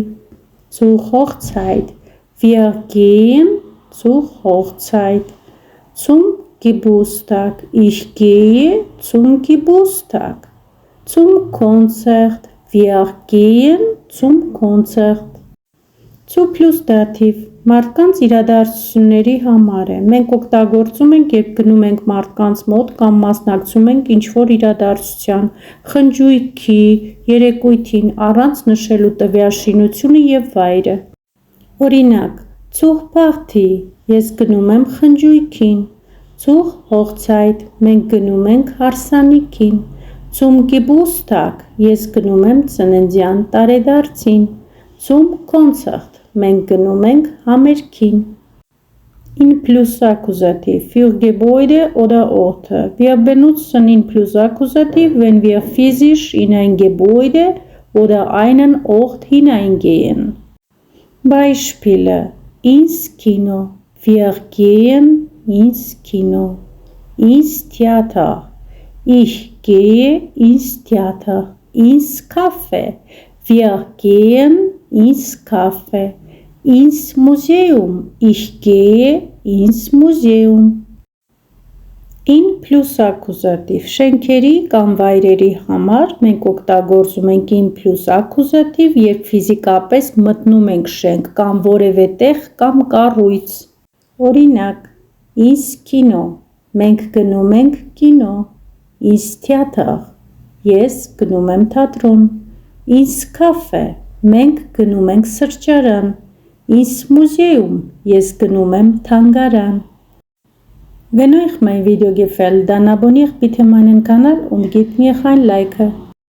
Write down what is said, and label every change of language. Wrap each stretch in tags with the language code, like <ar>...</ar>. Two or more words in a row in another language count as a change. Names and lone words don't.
<de>Zughochzeit, wir gehen zur Hochzeit. Zum Geburtstag, ich gehe zum Geburtstag. Zum Konzert, wir gehen zum Konzert. Zu plus Dativ,</de> <hy>մարդկանց իրադարձությունների համար է։ Մենք օգտագործում ենք, երբ գնում ենք մարդկանց մոտ կամ մասնակցում ենք ինչ-որ իրադարձության, խնջույքի, երեկույթին, առանց նշելու տվյալ շինությունը եւ վայրը։ Օրինակ, Zugparty, ես գնում եմ խնջույքին, Zughochzeit, մենք գնում ենք հարսանիքին,</hy> <de>Zum Geburtstag,</de> <hy>ես գնում եմ ծննդյան տարեդարձին,</hy> <de>Zum Konzert,</de> <hy>մենք գնում ենք համերգին։</hy> <de>In plus Akkusativ für Gebäude oder Orte. Wir benutzen in plus Akkusativ, wenn wir physisch in ein Gebäude oder einen Ort hineingehen. Beispiele: ins Kino. Wir gehen ins Kino. Ins Theater. Ich gehe ins Theater. Ins Café. Wir gehen ins Café. Ins Museum. Ich gehe ins Museum. In plus Akkusativ</de> <hy>շենքերի կամ վայրերի համար մենք օգտագործում ենք</hy> <de>in plus Akkusativ,</de> <hy>երբ ֆիզիկապես մտնում ենք շենք կամ որևէ տեղ կամ կառույց։ Օրինակ,</hy> <de>ins Kino,</de> <hy>մենք գնում ենք կինո,</hy> <de>ins Theater,</de> <hy>ես գնում եմ թատրոն,</hy> <de>ins Café,</de> <hy>մենք գնում ենք սրճարան,</hy> <de>ins Museum,</de> <hy>ես գնում եմ թանգարան։</hy> <de>Wenn euch mein Video gefällt, dann abonniert bitte meinen Kanal und gebt mir ein Like.</de>